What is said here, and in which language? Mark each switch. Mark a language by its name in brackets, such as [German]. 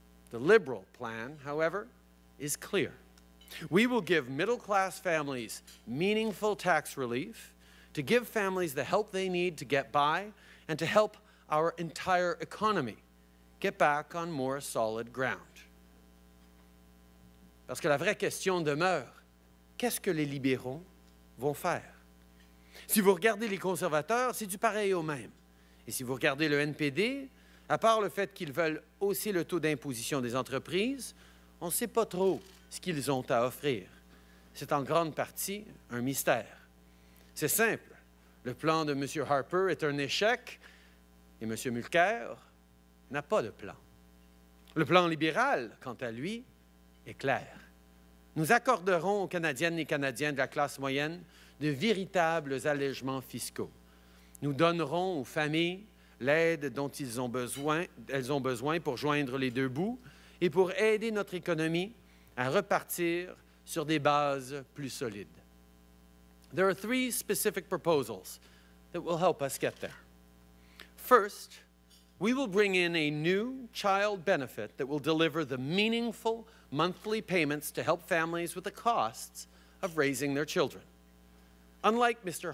[English] The Liberal plan, however, is clear. We will give middle-class families meaningful tax relief, to give families the help they need to get by, and to help our entire economy get back on more solid ground. [French] Parce que la vraie question demeure, qu'est-ce que les libéraux vont faire? Si vous regardez les conservateurs, c'est du pareil au même. Et si vous regardez le NPD, à part le fait qu'ils veulent hausser le taux d'imposition des entreprises, on ne sait pas trop ce qu'ils ont à offrir. C'est en grande partie un mystère. C'est simple. Le plan de M. Harper est un échec et M. Mulcair n'a pas de plan. Le plan libéral, quant à lui, est clair. Nous accorderons aux Canadiennes et Canadiens de la classe moyenne de véritables allègements fiscaux. Nous donnerons aux familles l'aide dont elles ont besoin pour joindre les deux bouts et pour aider notre économie à repartir sur des bases plus solides. [English] There are three specific proposals that will help us get there. First, we will bring in a new child benefit that will deliver the meaningful monthly payments to help families with the costs of raising their children. Unlike Mr.